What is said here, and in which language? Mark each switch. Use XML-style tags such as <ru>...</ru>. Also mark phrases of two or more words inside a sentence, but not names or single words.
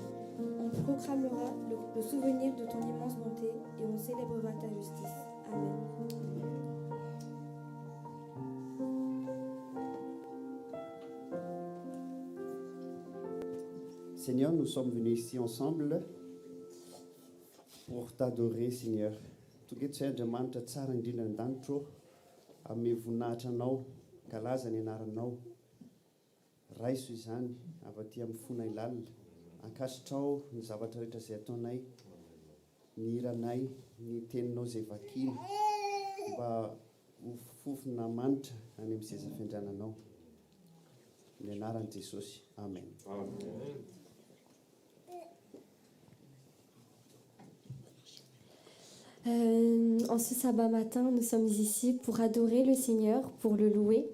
<fr>On proclamera le souvenir de ton immense bonté et on célébrera ta justice. Amen. Seigneur, nous sommes venus ici ensemble pour t'adorer, Seigneur.</fr> <mg>Togetrandramanitra tsara indrindra an-danitro amin'ny voninahitra anao, kalaza ny anaranao. Raiso izany avy amin'ny fona ilalina. Ankasitrao ny zavatra rehetra izay ataonay, ny hiranay, ny teninao izay vakiny, mba ho fofona manitra any amin'ny seza fiandriananao. Ny anaran'i Jesosy. Amen. Amen.</mg> <fr>En ce sabbat matin, nous sommes ici pour adorer le Seigneur, pour le louer.</fr>